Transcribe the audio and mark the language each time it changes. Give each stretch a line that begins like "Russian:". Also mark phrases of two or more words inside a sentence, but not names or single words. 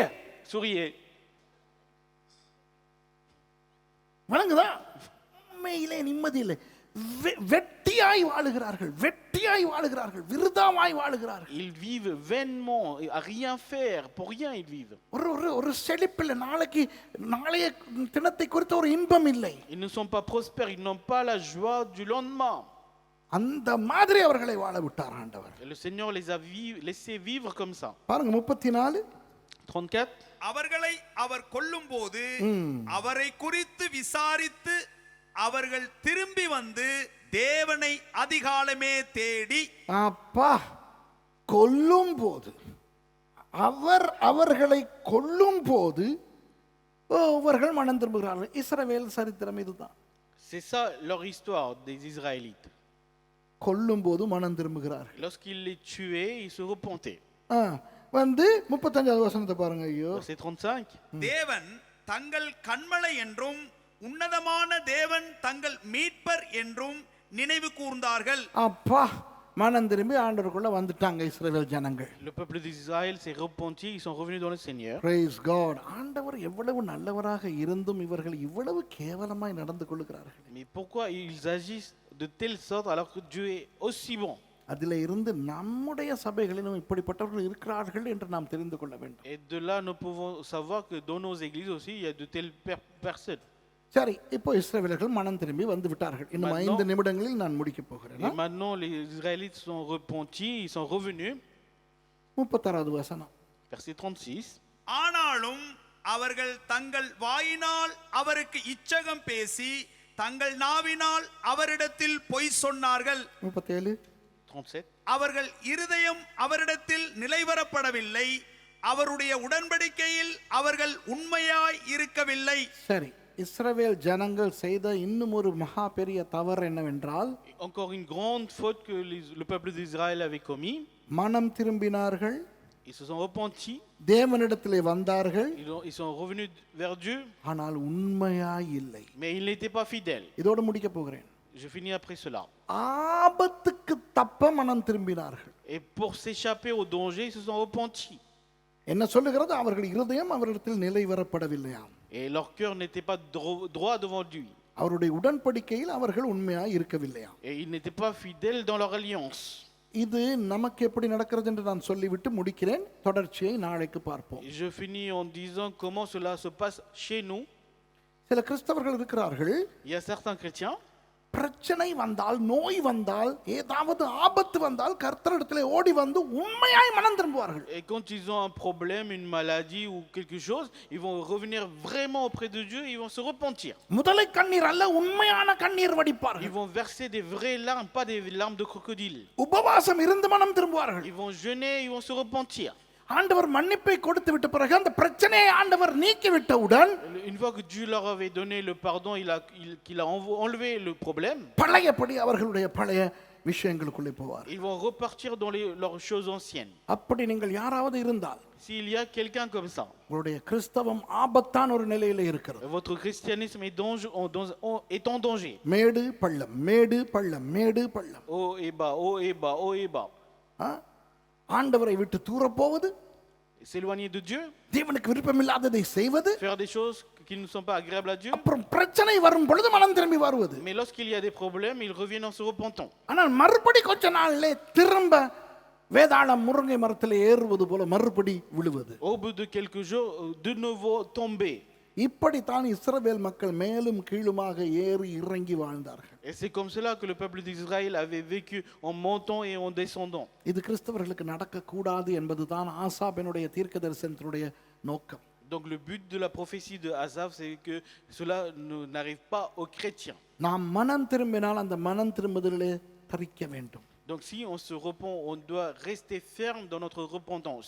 French: Souriez.
Tamil: வணங்குதா? உண்மையிலே நிம்மதி இல்லை. வெட்டியாய் வாழுகிறார்கள். விருதாவாய் வாழுகிறார்கள்.
French: Ils vivent vainement, à rien faire, pour rien ils vivent.
Tamil: ஒரு செழிப்பில்லை. நாளைய தினத்தை குறித்த ஒரு இன்பம் இல்லை.
French: Ils ne sont pas prospères, ils n'ont pas la joie du lendemain.
Tamil: அந்த மாதிரி அவர்களை வாழ விட்டார் ஆண்டவர்.
French: Et le Seigneur les a laissés vivre comme ça.
Tamil: பாருங்க 34
French: 34.
Tamil: அவர்களை அவர் கொல்லும்போது அவரை குறித்து விசாரித்து அவர்கள் திரும்பி வந்து தேவனை அதிகாலமே தேடி. அப்பா கொல்லும் போது அவர்களை கொல்லும் போது அவர்கள் மனம் திரும்புகிறார்கள். இஸ்ரவேல் சரித்திரம் இதுதான்.
French: C'est ça leur histoire des Israélites.
Tamil: கொல்லும் போது மனம் திரும்புகிறார்கள்.
French: Lorsqu'ils les tuaient, ils se repentaient.
Tamil: வந்து 35வது வசனத்தை பாருங்க. ஐயோ.
French: Verset 35.
Tamil: தேவன் தங்கள் கண்மலை என்றும் உன்னதமான தேவன் தங்கள் மீட்பர் என்றும் நினைவு கூர்ந்தார்கள். அப்பா மனம் திரும்பி ஆண்டவருக்குள்ள வந்துட்டாங்க இஸ்ரவேல் ஜனங்கள்.
French: Le peuple d'Israël s'est repenti, ils sont revenus dans le Seigneur.
English: Praise God.
Tamil: ஆண்டவர் எவ்வளவு நல்லவராக இருந்தும் இவர்கள் இவ்வளவு கேவலமாய் நடந்து கொள்கிறார்கள்.
French: Mais pourquoi ils agissent de telle sorte alors que Dieu est aussi bon?
Tamil: அதில் இருந்து நம்முடைய சபைகளிலும் இப்படிப்பட்டவர்கள் இருக்கிறார்கள் என்று நாம் தெரிந்து கொள்ள வேண்டும்.
French: Et de là, nous pouvons savoir que dans nos églises aussi, il y a de telles personnes.
Tamil: சரி, இப்போ இஸ்ரவேலர்கள் மனம் திரும்பி வந்து விட்டார்கள். இன்னும் 5 நிமிடங்களில் நான் முடிக்க போகிறேன்.
French: Et maintenant, les Israélites sont repentis, ils sont revenus.
Tamil: 36வது வசனம்.
French: Verset 36.
Tamil: ஆனாலும் அவர்கள் தங்கள் வாயினால் அவருக்கு இச்சகம் பேசி தங்கள் நாவினால் அவரிடத்தில் பொய் சொன்னார்கள். 37.
French: 37.
Tamil: அவர்கள் இருதயம் அவரிடத்தில் நிலைவரப்படவில்லை, அவருடைய உடன்படிக்கையில் அவர்கள் உண்மையாய் இருக்கவில்லை. சரி, இஸ்ரவேல் ஜனங்கள் செய்த இன்னும் ஒரு மகா பெரிய தவறு என்னவென்றால்,
French: Encore une grande faute que le peuple d'Israël avait commis.
Tamil: மனம் திரும்பினார்கள்,
French: Ils se sont repentis,
Tamil: தேவனிடத்திலே வந்தார்கள்,
French: ils sont revenus vers Dieu,
Tamil: ஆனால் உண்மையாய் இல்லை.
French: mais ils n'étaient pas fidèles.
Tamil: இதோடு முடிக்க போகிறேன்.
French: Je finis après cela.
Tamil: ஆபத்துக்கு தப்ப மனம் திரும்பினார்கள்.
French: Et pour s'échapper au danger, ils se sont repentis.
Tamil: என்ன சொல்லுகிறது? அவர்கள் இருதயம் அவரிடத்தில் நிலைவரப்படவில்லையாம்.
French: Et leur cœur n'était pas droit devant lui.
Tamil: அவருடைய உடன்படிக்கையில் அவர்கள் உண்மையாய் இருக்கவில்லையாம்.
French: Et ils n'étaient pas fidèles dans leur alliance.
Tamil: இது நமக்கு எப்படி நடக்கிறது என்று நான் சொல்லிவிட்டு முடிக்கிறேன். தொடர்ச்சியை நாளைக்கு பார்ப்போம்.
French: Et je finis en disant comment cela se passe chez nous.
Tamil: சில கிறிஸ்தவர்கள் இருக்கிறார்கள்,
French: Il y a certains chrétiens,
Tamil: பிரச்சனை வந்தால், நோய் வந்தால், ஏதாவது ஆபத்து வந்தால் கர்த்தரிடத்திலே ஓடி வந்து உண்மையாய் மனம் திரும்புவார்கள்.
French: et quand ils ont un problème, une maladie ou quelque chose, ils vont revenir vraiment auprès de Dieu, ils vont se repentir.
Tamil: முதலை கண்ணீர் அல்ல, உண்மையான கண்ணீர்
French: Ils
Tamil: வடிப்பார்கள்.
French: vont verser des vraies larmes, pas des larmes de crocodile.
Tamil: உபவாசம் இருந்து மனம் திரும்புவார்கள்.
French: Ils vont jeûner, ils vont se repentir.
Tamil: ஆண்டவர் மன்னிப்பை கொடுத்து விட்ட பிறகு அந்த பிரச்சனையை ஆண்டவர் நீக்கி விட்டவுடன்
French: Une fois que Dieu leur avait donné le pardon, qu'il a enlevé le problème,
Tamil: பழையபடி அவர்களுடைய பழைய விஷயங்களுக்குள்ளே போவார்.
French: ils vont repartir dans leurs choses anciennes.
Tamil: அப்படி நீங்கள் யாராவது இருந்தால்,
French: S'il y a quelqu'un comme ça,
Tamil: உங்களுடைய கிறிஸ்தவம் ஆபத்தான ஒரு நிலையில இருக்கிறது.
French: votre christianisme est en danger.
Tamil: மேடு பள்ளம், மேடு பள்ளம், மேடு பள்ளம்.
French: Haut et bas, haut et bas, haut et bas.
Tamil: ஆண்டவரை விட்டு தூர போவது,
French: S'éloigner de Dieu,
Tamil: தேவனுக்கு விருப்பமில்லாததை செய்வது,
French: faire des choses qui ne sont pas agréables à Dieu.
Tamil: அப்புறம் பிரச்சனை வரும் பொழுது மனம் திரும்பி வருவது.
French: Mais lorsqu'il y a des problèmes, ils reviennent en se repentant.
Tamil: ஆனால் மறுபடி கொஞ்ச நாள்ல திரும்ப வேதாளம் முருங்கை மரத்தில் ஏறுவது போல மறுபடி விழுவது.
French: Au bout de quelques jours, de nouveau tomber.
Tamil: இப்படித்தான் இஸ்ரவேல் மக்கள் மேலும் கீழுமாக ஏறி இறங்கி வாழ்ந்தார்கள்.
French: Et c'est comme cela que le peuple d'Israël avait vécu en montant et en descendant.
Tamil: இது கிறிஸ்தவர்களுக்கு நடக்க கூடாது என்பதுதான் ஆசாபினுடைய தீர்க்கதரிசனத்தினுடைய நோக்கம்.
French: Donc le but de la prophétie de Asaph, c'est que cela n'arrive pas aux chrétiens.
Tamil: நாம் மனம் திரும்பினால் அந்த மனம் திரும்புதலிலே தரிக்க வேண்டும்.
French: Donc si on se repent, on doit rester ferme dans notre repentance.